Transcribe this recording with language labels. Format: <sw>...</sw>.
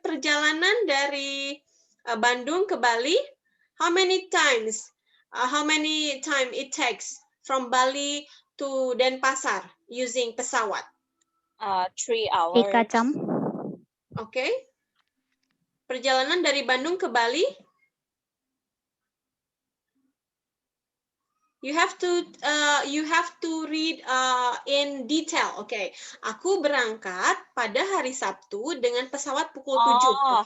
<id>Perjalanan dari Bandung ke Bali.</id> <en>How many times? How many time it takes from Bali to Denpasar using pesawat? 3 hours.</en> <id>3 jam.</id> <en>Okay.</en> <id>Perjalanan dari Bandung ke Bali.</id> <en>You have to read in detail. Okay.</en> <id>Aku berangkat pada hari Sabtu dengan pesawat pukul 7.</id>